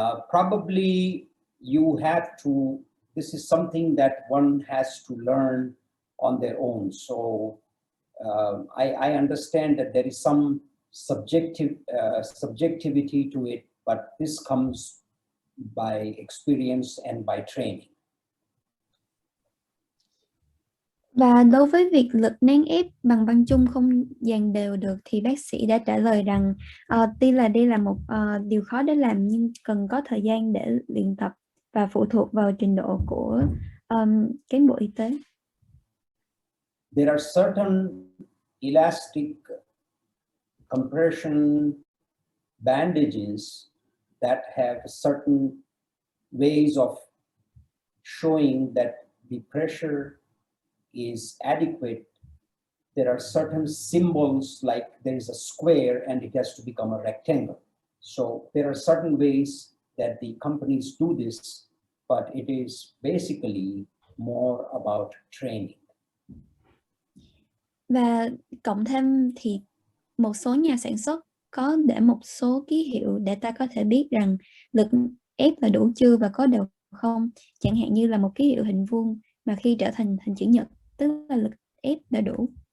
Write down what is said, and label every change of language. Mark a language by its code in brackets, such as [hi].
[en] Probably you have to, this is something that one has to learn on their own. So I understand that there is some subjectivity to it, but this comes by experience and by training. [vi] Và đối với việc lực nén ép bằng băng chung không dàn đều được thì bác sĩ đã trả lời rằng tuy là đây là một điều khó để làm, nhưng cần có thời gian để luyện tập và phụ thuộc vào trình độ của cán bộ y tế. [en] There are certain elastic compression bandages that have certain ways of showing that the pressure is adequate. There are certain symbols, like there is a square and it has to become a rectangle. So there are certain ways that the companies do this, but it is basically more about training. [vi] Và cộng thêm thì một số nhà sản xuất có để một số ký hiệu để ta có thể biết rằng lực ép là đủ chưa và có đều không. Chẳng hạn như là một ký hiệu hình vuông mà khi trở thành hình chữ nhật, tức là lực ép đã đủ.